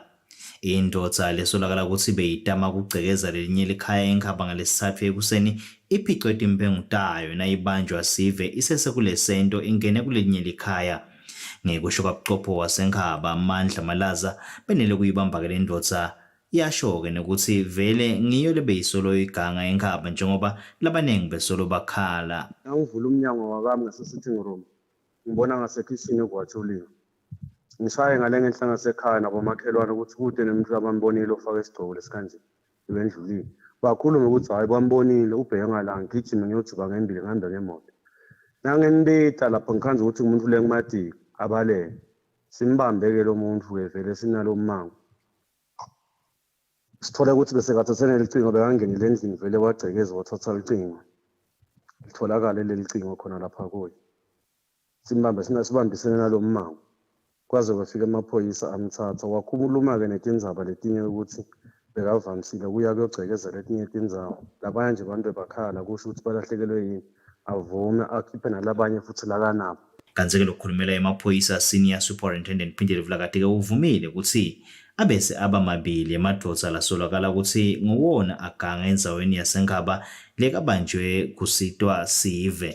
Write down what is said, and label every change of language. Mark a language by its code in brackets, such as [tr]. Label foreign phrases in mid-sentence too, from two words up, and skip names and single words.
[ss] Indodza lesolakala ukuthi beyitama kugcekeza lelinye likhaya enkhaba ngalesithathu ekuseni iphicwe timpengu tayo nayibanjwa sive isese sento ingene kulelinye likhaya. Ngekusho kabuchopho wasenkhaba Mandla Malaza benele kuyibamba-ke le ndodza yasho-ke nokuthi vele ngiyo lebeyisolo iganga enkhaba njengoba labaningi besolo bakhala. Angivula umnyango wakami ngase- [en] sitting room [ss] ngibona ngasekhishini kwatshuliwe. Ngishaye ngale ngenhla ngasekhaya nabomakhelwane ukuthi kude nemuntu abambonile ofaka isigcoko lesikanje ibendlulile. Bakhuluma ukuthi hayi bambonile ubheke ngalanga ngigijime ngiyojuka ngembili ngihamba ngemoto. Nangenibita lapho ngikhanze ukuthi umuntu le ngumadiki abalele. Simbambeke lo muntu-ke vele sinalo mmango. Sithole ukuthi bese kathathene licingo bekangenile endlini vele wagcekeza wathatha licingo. Litholakala leli cingo khona lapha kuye. Sibambisene nalo mmango. Kwaze kwafika amaphoyisa amthatha wakhuluma-ke netindzaba letinye ukuthi bekavamisile kuya kuyogcekeza letinye tindzaba. Labanye nje abantu bakhala kusho ukuthi balahlekelwe yini avume akhiphe nalabanye futhi lakanabo. Kanti-ke lokukhulumela emaphoyisa [en] Senior Superintendent [ss] Phindile Vlakati-ke uvumile ukuthi abese abamabili emadvodza lasolakala ukuthi nguwona aganga endzaweni yasenkhaba lekabanjwe kusitwa sive.